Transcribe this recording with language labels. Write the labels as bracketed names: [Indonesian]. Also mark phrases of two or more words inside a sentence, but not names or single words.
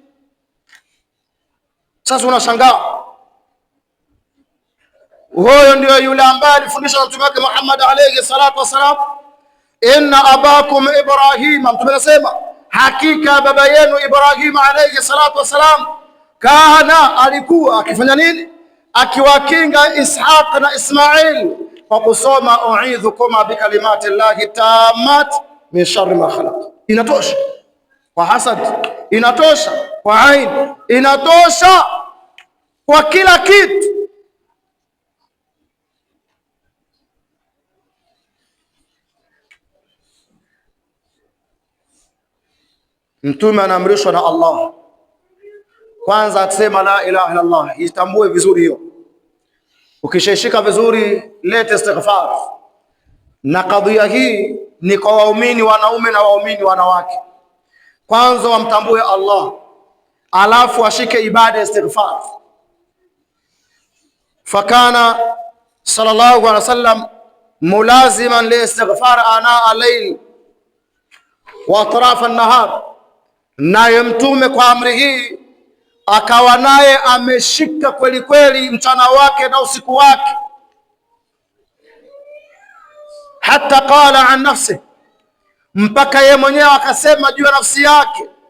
[Swahili] Sasa unashangaa, huyo ndio yule ambaye alifundisha na Mtume wake Muhammad [Arabic] عليه الصلاة والسلام, إن أباكم إبراهيم. [Swahili] Mtume anasema hakika baba yenu Ibrahim [Arabic] عليه الصلاة والسلام, [Swahili] kana, alikuwa akifanya nini? Akiwakinga Ishaq na Ismail kwa kusoma [Arabic] أعيذكما بكلمات الله التامات من شر ما خلق. [Swahili] Inatosha kwa hasad, inatosha kwa ain, inatosha kwa kila kitu. Mtume anaamrishwa na Allah kwanza atasema [Arabic] لا إله إلا الله, [Swahili] itambue vizuri hiyo. Ukishashika vizuri, leta istighfar. Na kadhia hii ni kwa waumini wanaume na waumini wanawake. Kwanza wamtambue Allah, alafu ashike ibada ya istighfar. [Arabic] فكان صلى الله عليه وسلم ملازما للاستغفار آناء الليل وأطراف النهار. [Swahili] Naye Mtume kwa amri hii akawa naye ameshika kweli kweli mchana wake na usiku wake. [Arabic] حتى قال عن نفسي, [Swahili] mpaka yeye mwenyewe akasema juu ya nafsi yake,